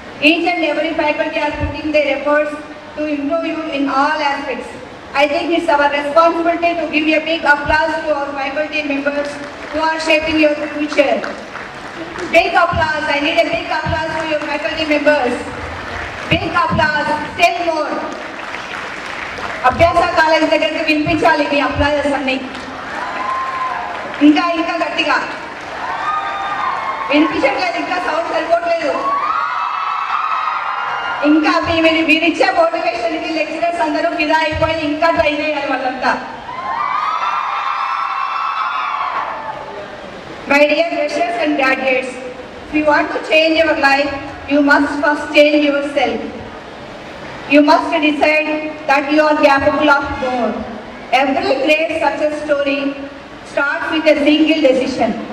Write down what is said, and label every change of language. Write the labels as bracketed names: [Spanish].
[English] Each and every faculty are putting their efforts to improve you in all aspects. I think it's our responsibility to give a big applause to our faculty members who are shaping your future. Big applause. I need a big applause for your faculty members. Big applause. Still more. [Telugu] అభ్యాస college దగ్గరికి వినిపించాలి మీ applauses అన్ని ఇంకా ఇంకా గట్టిగా వినిపించట్లేదు, ఇంకా sound సరిపోవట్లేదు. ఇంకా మీరిచ్చే మోటివేషన్కి లెక్చరర్స్ అందరూ ఫిదా అయిపోయి ఇంకా ట్రై చేయాలి వాళ్ళంతా. [English] My dear freshers and graduates, if you want to change your life, you must first change yourself. You must decide that you are capable of more. Every great success story starts with a single decision.